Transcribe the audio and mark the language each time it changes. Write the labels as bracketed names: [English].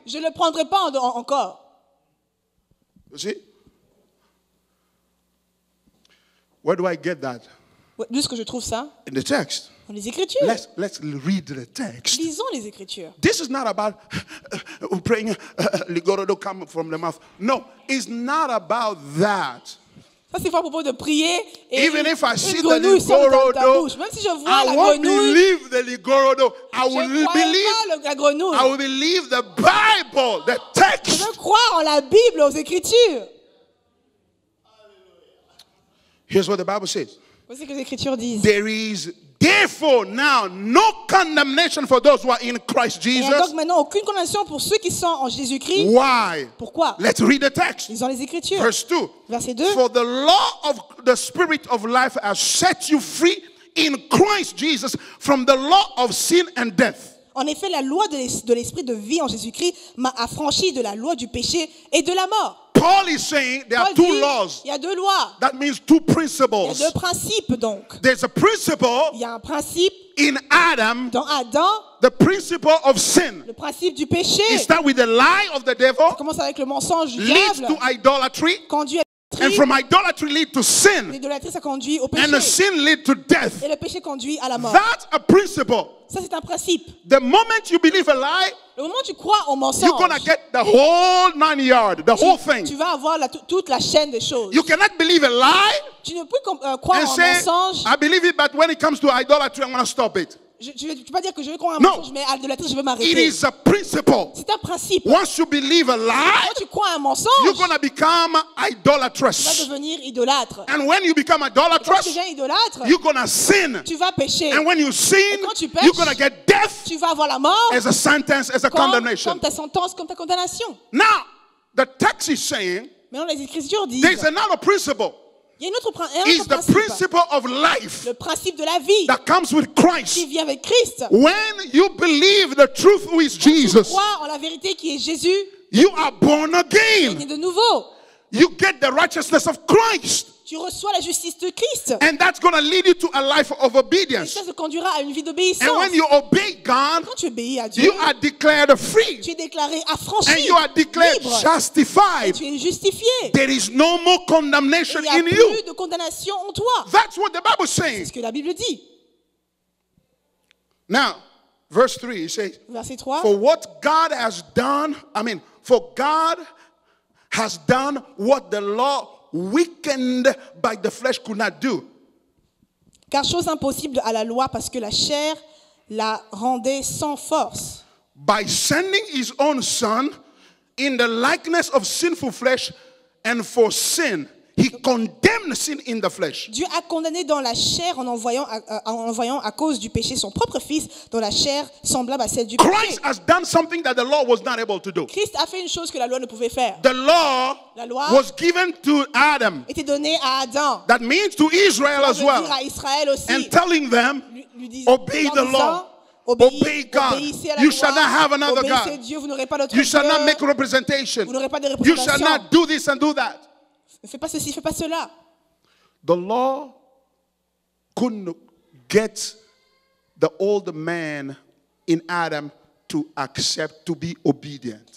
[French] je ne le prendrai pas encore. [English] You see? Where do I get that? [French] D'où est-ce que je trouve ça? [English] In the text. [French] Dans les Écritures. [English] Let's read the text. [French] Lisons les Écritures. [English] This is not about praying, ligorodo come from the mouth. No, it's not about that. [French] Ça, c'est pas à propos de prier et [English] Even if I see [French] une [English] the [French] grenouille sort de ta ligorodo, bouche. Même si je vois [English] I [French] la [English] won't [French] grenouille, [English] believe the ligorodo. I [French] je [English] will [French] ne crois [English] believe. [French] pas la grenouille. [English] I will believe the Bible, the [French] Je [English] text. [French] veux croire en la Bible, aux Écritures. [English] Here's what the Bible says. [French] Voici ce que les Écritures disent. [English] There is therefore now no condemnation for those who are in Christ [French] Il n'y a donc [English] Jesus. [French] maintenant aucune condamnation pour ceux qui sont en Jésus-Christ. [English] Why? [French] Pourquoi? [English] Let's read the text. [French] Lisons les Écritures. [English] Verse 2. [French] Verset 2. [English] For the law of the Spirit of life has set you free in Christ Jesus from the law of sin and death. [French] En effet, la loi de l'esprit de vie en Jésus-Christ m'a affranchi de la loi du péché et de la mort. [English] Paul is saying there are [French] Paul [English] two [French] dit, [English] laws. [French] il y a deux lois. [English] That means two [French] Il y a [English] principles. [French] deux principes donc. [English] There's a principle [French] Il y a un principe [English] in Adam, [French] dans Adam, [English] the principle of sin. [French] le principe du péché. [English] It starts with the lie of the devil, [French] Ça commence avec le mensonge du [English] leads [French] diable, [English] to idolatry, [French] conduit à [English] and [French] l'idolâtrie. [English] from idolatry lead to sin, [French] L'idolâtrie, ça conduit au [English] and the [French] péché. [English] sin lead to death. [French] Et le péché conduit à la mort. [English] That's a principle. [French] Ça, c'est un principe. [English] The moment you believe a lie, [French] Le moment où tu crois au mensonge, [English] you're gonna get the whole 9 yards, the whole [French] tu [English] thing. [French] vas avoir toute la chaîne des choses. [English] You cannot believe a lie [French] Tu ne peux croire [English] and [French] en [English] say, [French] mensonge. [English] I believe it, but when it comes to idolatry, I'm gonna stop it. [French] Tu ne peux pas dire que je vais croire en [English] No. [French] mensonge, mais à l'idolâtrie, je vais [English] It [French] m'arrêter. [English] is a principle. [French] C'est un principe. [English] Once you believe a lie, [French] Quand tu crois un mensonge, [English] you're gonna become [French] tu vas [English] idolatrous. [French] devenir idolâtre. [English] And when you become [French] Quand tu [English] idolatrous, [French] deviens idolâtre, [English] you're gonna sin. [French] tu vas pécher. [English] And when you sin, [French] quand tu pêches, [English] you're gonna get death [French] Tu vas avoir la mort [English] as a sentence, as a [French] comme [English] condemnation. [French] ta sentence, comme ta condamnation. [English] Now, the text is saying [French] Maintenant, les Écritures disent, [English] there's another principle. [French] il y a un autre [English] It's the [French] principe. [English] principle of life [French] Le principe de la vie [English] that comes with [French] qui [English] Christ. [French] vient avec Christ. [English] When you believe the truth who is [French] Tu [English] Jesus, [French] crois en la vérité qui est Jésus, [English] you are born [French] tu es [English] again. [French] né de nouveau. [English] You get the righteousness of Christ. [French] Tu reçois la justice de Christ. [English] And that's going to lead you to a life of [French] Et [English] obedience. [French] ça se conduira à une vie d'obéissance. [English] And when you obey God, [French] Quand tu obéis à Dieu, [English] you are declared free. [French] tu es déclaré [English] And [French] affranchi, [English] you are declared [French] libre. [English] justified. [French] Tu es justifié. [English] There is no more condemnation [French] Il n'y a [English] in [French] plus [English] you. [French] de condamnation en toi. [English] That's what the Bible is [French] C'est [English] saying. [French] ce que la Bible dit. [English] Now, verse 3, it says, [French] Verset 3. [English] for what God has done, for God has done what the law weakened by the flesh could not do. [French] Car chose impossible à la loi parce que la chair la rendait sans force. [English] By sending his own son in the likeness of sinful flesh, and for sin, he condemned sin in the flesh. [French] Dieu a condamné dans la chair en envoyant à cause du péché son propre fils dans la chair semblable à celle du péché. [English] Christ has done something that the law was not able to do. [French] Christ a fait une chose que la loi ne pouvait faire. [English] The law [French] La loi [English] was given to Adam. [French] était donnée à Adam. [English] That means to Israel [French] Ça [English] as [French] veut dire [English] well. [French] à Israël aussi. [English] And telling them, [French] Lui disant, [English] obey the law. Obey God. [French] Obéissez à la [English] You [French] loi, [English] shall not have another [French] obéissez [English] God. [French] Dieu, vous n'aurez pas d'autre [English] You shall not [French] Dieu. [English] make representation. [French] Vous n'aurez pas de [English] You shall [French] représentation. [English] not do this and do that. [French] Ne fais pas ceci, fais pas cela. [English] The law couldn't get the old man in Adam to accept, to be obedient.